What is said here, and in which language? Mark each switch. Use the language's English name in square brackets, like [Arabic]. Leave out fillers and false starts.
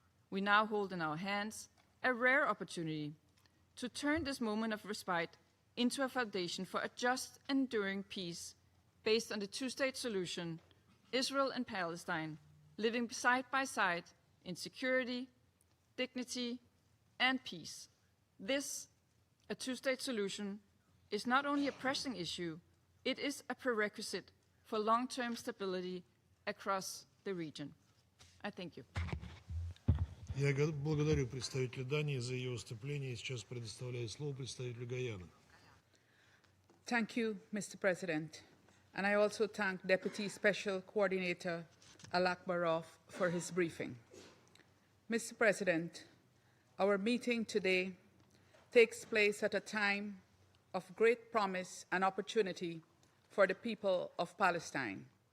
[English] We now hold in our hands a rare opportunity to turn this moment of respite into a foundation for a just and enduring peace based on the two-state solution, Israel and Palestine living side by side in security, dignity, and peace. This, a two-state solution, is not only a pressing issue, it is a prerequisite for long-term stability across the region. I thank you. [Russian] Я благодарю представителя Дании за ее выступление и сейчас предоставляю слово представителю Гаяны. [English] Thank you, Mr. President. And I also thank Deputy Special Coordinator Alak Baroff for his briefing. Mr. President, our meeting today takes place at a time of great promise and opportunity for the people of Palestine.